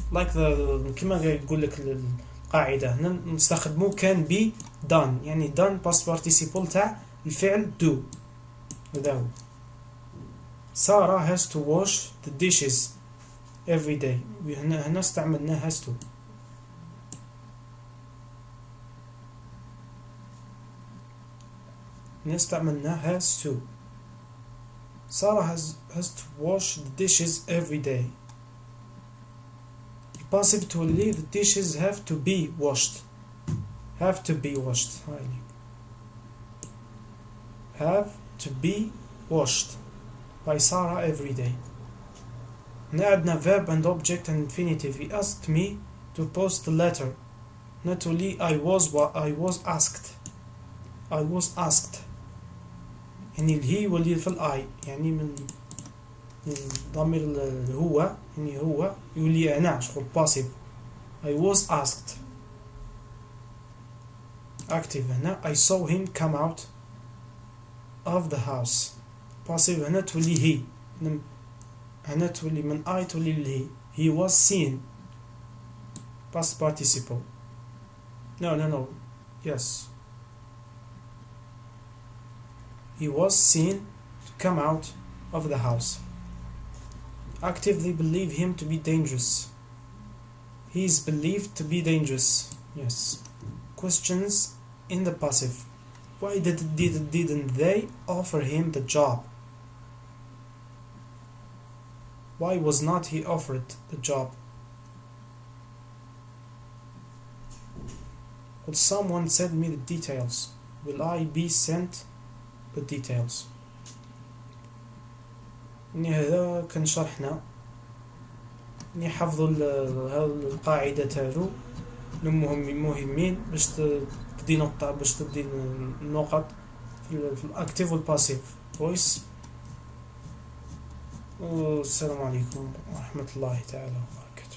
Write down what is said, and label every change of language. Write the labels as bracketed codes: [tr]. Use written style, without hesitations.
[ar] Like كما يقول لك القاعدة هنا نستخدمو [en] can be done. [ar] يعني done past participle تاع الفعل do. هذا هو. [en] Sarah has to wash the dishes every day. [ar] هنا استعملنا has to. [en] has to. Sarah has to wash the dishes every day. Passive تولي the dishes have to be washed. Have to be washed. Have to be washed by Sarah every day. [ar] هنا عندنا [en] verb and object and infinitive. He asked me to post the letter. [ar] هنا تولي [en] I was asked. [ar] يعني الهي واللي في الآي يعني من ضمير الهو يعني هو يولي أنا شغل passive. [en] I was asked. active هنا I saw him come out of the house. [ar] passive هنا تولي he. هنا تولي من [en] I تولي الهي. He was seen. past participle. No. Yes. He was seen to come out of the house. Actively believe him to be dangerous. He is believed to be dangerous. Yes. Questions in the passive. Why didn't they offer him the job? Why was not he offered the job? Will someone send me the details? Will I be sent the details? [ar] يعني هذا كان شرحنا يعني حفظوا القاعدة تاعو المهمين باش تدي نقطة باش تدي النقط في الأكتيف والباسيف فويس. والسلام عليكم ورحمة الله تعالى وبركاته.